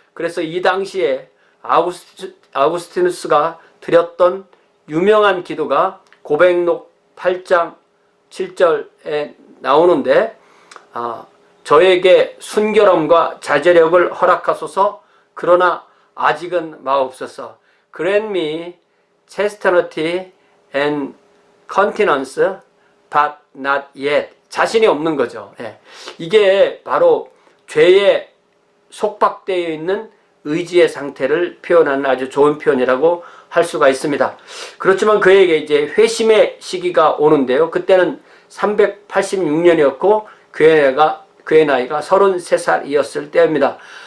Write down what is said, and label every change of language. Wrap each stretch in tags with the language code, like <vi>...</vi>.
<ko>그래서 이 당시에 아우구스티누스가 드렸던 유명한 기도가 고백록 8장 7절에 나오는데, 저에게 순결함과 자제력을 허락하소서, 그러나 아직은 마옵소서.</ko> <en>Grant me chastity and continence, but not yet.</en> <ko>자신이 없는 거죠. 예. 이게 바로 죄에 속박되어 있는 의지의 상태를 표현하는 아주 좋은 표현이라고 할 수가 있습니다. 그렇지만 그에게 이제 회심의 시기가 오는데요. 그때는 386년이었고 그의 나이가 33살이었을 때입니다.</ko>